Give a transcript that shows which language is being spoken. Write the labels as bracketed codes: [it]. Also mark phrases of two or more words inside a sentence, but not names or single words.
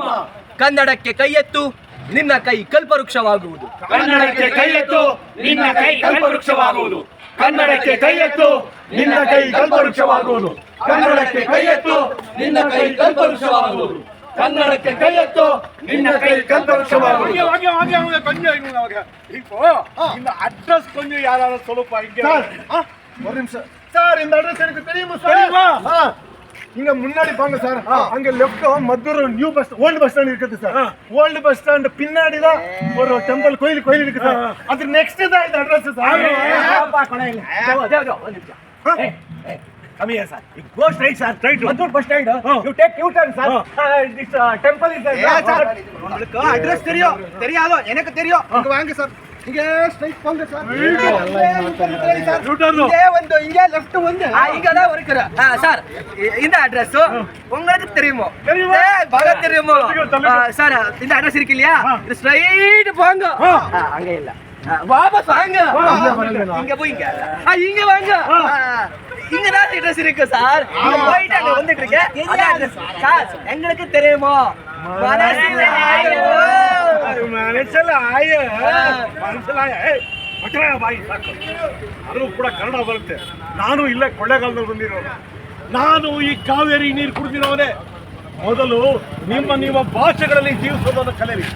[kn] ಕನ್ನಡಕ್ಕೆ ಕೈ ಎತ್ತು, ನಿನ್ನ ಕೈ ಕಲ್ಪವೃಕ್ಷವಾಗುವುದು. ಕನ್ನಡಕ್ಕೆ ಕೈ ಎತ್ತು, ನಿನ್ನ ಕೈ ಕಲ್ಪವೃಕ್ಷವಾಗುವುದು. ಕನ್ನಡಕ್ಕೆ ಕೈ ಎತ್ತು, ನಿನ್ನ ಕೈ ಕಲ್ಪವೃಕ್ಷವಾಗುವುದು. ಕನ್ನಡಕ್ಕೆ ಕೈ ಎತ್ತು, ನಿನ್ನ ಕೈ ಕಲ್ಪವೃಕ್ಷವಾಗುವುದು. ಕನ್ನಡಕ್ಕೆ ಕೈ ಎತ್ತು, ನಿನ್ನ ಕೈ ಕಲ್ಪವೃಕ್ಷವಾಗುವುದು. [ta] இந்த அட்ரஸ் கொஞ்சம் யாராவது சொல்லுப்பா. இங்க ஒரு நிமிஷம் சார், இந்த அட்ரஸ் எனக்கு தெரியுமா சார்? இங்க முன்னாடி போங்க சார், அங்க லெஃப்ட் மதுரை [en] new bus old bus stand [ta] இருக்குது சார். [en] old bus stand [ta] பின்னாடி தான் ஒரு டெம்பிள் கோயில் இருக்கு சார். அது நெக்ஸ்ட் தான் இந்த அட்ரஸ் சார். [en] Come here, sir. You go straight, sir. Straight. Madur bus stand. You take U-turn, sir. This temple is there. Yeah, sir. [ta] உங்களுக்கு அட்ரஸ் தெரியாதோ எனக்கு தெரியும். இங்க வாங்க சார், இங்க ஸ்ட்ரைட் போங்க சார். இங்கே வந்து இங்கே லெஃப்ட் வந்து இங்க தான் இருக்குற சார். இந்த அட்ரஸ் உங்களுக்கு தெரியுமோ? தெரியுமா? தெரியுமோ சார்? இந்த அட்ரஸ் இருக்கு இல்லையா, இது ஸ்ட்ரைட் போங்க. அங்க இல்ல, வாபஸ் வாங்க வாங்க, வாங்க. இங்க போய்ங்க இங்க வாங்க இங்க தான் அட்ரஸ் இருக்கு சார் போயிட்டு அங்க வந்துட்டு இருக்கேன் அதான் address. சார் எங்களுக்கு தெரியுமோ [kn] ಮನಸ್ಸಲಾಯ ಬಾಯಿ ಸಾಕು ಅದು ಕೂಡ ಕನ್ನಡ ಬರುತ್ತೆ. ನಾನು ಇಲ್ಲೇ ಕೊಳ್ಳೇಗಾಲದಲ್ಲಿ ಬಂದಿರೋನು. ನಾನು ಈ ಕಾವೇರಿ ನೀರು ಕುಡಿದಿರೋನೆ. ಮೊದಲು ನಿಮ್ಮ ಭಾಷೆಗಳಲ್ಲಿ ಜೀವಿಸೋದನ್ನು ಕಲಿಯಿರಿ.